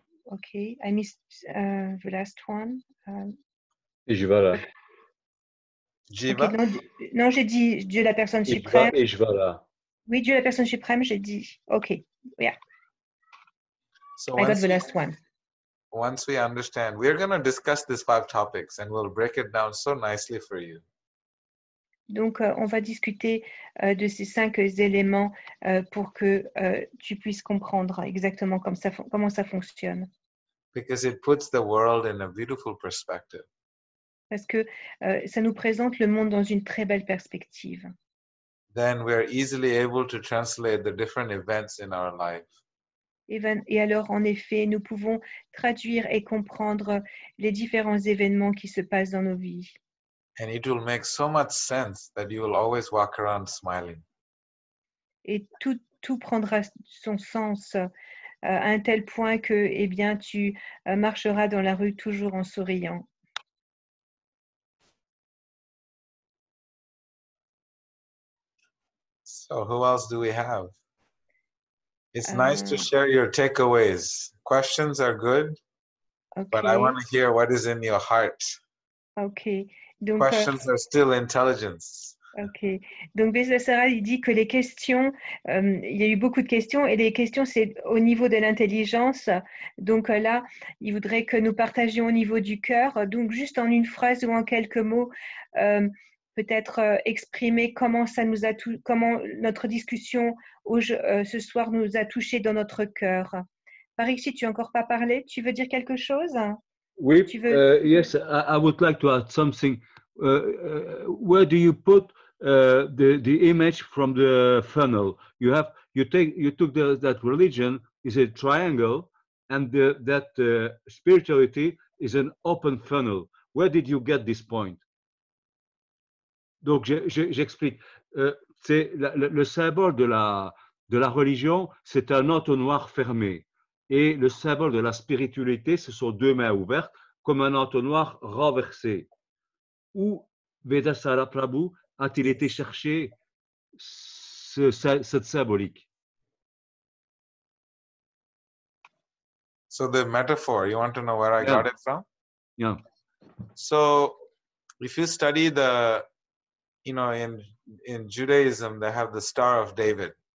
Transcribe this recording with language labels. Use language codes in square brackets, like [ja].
[en] Okay, I missed the last one. Ishvara. Jiva? [fr] Okay, non, j'ai dit Dieu la personne suprême. Ishvara. Oui, Dieu la personne suprême, j'ai dit. [en] Okay, yeah. So I got the last one. Once we understand, we're going to discuss these 5 topics and we'll break it down so nicely for you. [fr] Donc, on va discuter de ces 5 éléments pour que tu puisses comprendre exactement comment ça fonctionne. [en] Because it puts the world in a beautiful perspective. [fr] Parce que ça nous présente le monde dans une très belle perspective. [en] Then we are easily able to translate the different events in our life. [fr] Et alors, en effet, nous pouvons traduire et comprendre les différents événements qui se passent dans nos vies. [en] And it will make so much sense that you will always walk around smiling. [fr] Et tout prendra son sens à un tel point que, eh bien, tu marcheras dans la rue toujours en souriant. [en] So who else do we have? It's nice to share your takeaways. Questions are good, but I want to hear what is in your heart. [fr] Ok. Donc, [en] questions are still intelligence. Ok. [fr] Donc, Vedasara, il dit que les questions, il y a eu beaucoup de questions et les questions, c'est au niveau de l'intelligence. Donc là, il voudrait que nous partagions au niveau du cœur. Donc, juste en une phrase ou en quelques mots, peut-être exprimer comment comment notre discussion ce soir nous a touchés dans notre cœur. Parikshit, tu n'as encore pas parlé? Tu veux dire quelque chose? [en] Oui, yes, I would like to add something. Where do you put the image from the funnel? You took that religion is a triangle, and that spirituality is an open funnel. Where did you get this point? [fr] Donc j'explique. C'est le symbole de la religion, c'est un entonnoir fermé. Et le symbole de la spiritualité, ce sont deux mains ouvertes, comme un entonnoir renversé. Où Vedasara Prabhu a-t-il été chercher cette symbolique? [en] So the metaphor, you want to know where I got it from? Yeah. So if you study in Judaism, they have the Star of David.